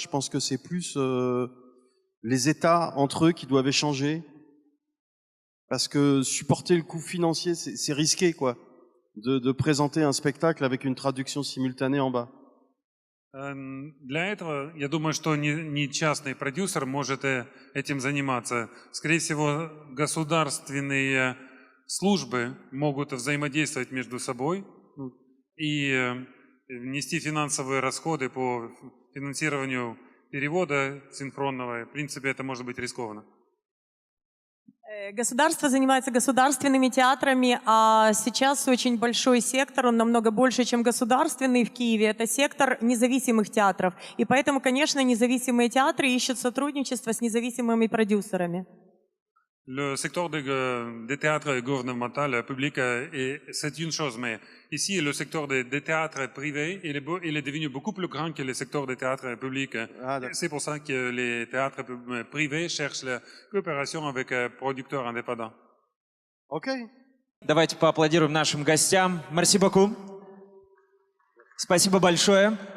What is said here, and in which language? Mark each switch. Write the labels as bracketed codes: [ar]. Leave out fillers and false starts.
[fr] Je pense que c'est plus les États entre eux qui doivent échanger. Parce que supporter le coût financier, c'est risqué, quoi, de présenter un spectacle avec une traduction simultanée en bas. [ru] Для этого, я думаю, что не частный продюсер может этим заниматься. Скорее всего, государственные службы могут взаимодействовать между собой и нести финансовые расходы по финансированию перевода синхронного. В принципе, это может быть рискованно. Государство занимается государственными театрами, а сейчас очень большой сектор, он намного больше, чем государственный в Киеве, это сектор независимых театров. И поэтому, конечно, независимые театры ищут сотрудничество с независимыми продюсерами. [fr] Le secteur des théâtres gouvernementaux publics, c'est une chose, mais ici, le secteur des théâtres privés, il est devenu beaucoup plus grand que le secteur des théâtres publics. C'est pour ça que les théâtres privés cherchent la coopération avec producteurs indépendants. Ok. [ru] Давайте поаплодируем нашим гостям. [fr] Merci beaucoup. [ru] Спасибо большое.